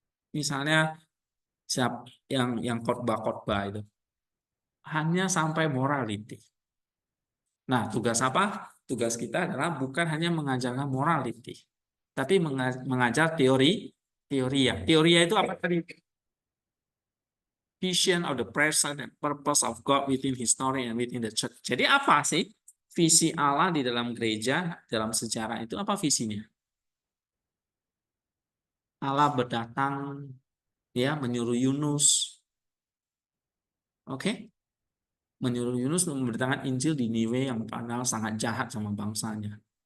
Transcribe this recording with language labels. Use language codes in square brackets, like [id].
[id] Misalnya siap yang khotbah-khotbah itu hanya sampai morality. Nah, tugas apa? Tugas kita adalah bukan hanya mengajarkan morality, tapi mengajar teoria. Teoria itu apa tadi? [en] Vision of the present and purpose of God within history and within the church. [id] Jadi apa sih visi Allah di dalam gereja, dalam sejarah itu apa visinya? Allah berdatang ya menyuruh Yunus, oke? Menyuruh Yunus memberitakan Injil di Niniwe yang padahal sangat jahat sama bangsanya.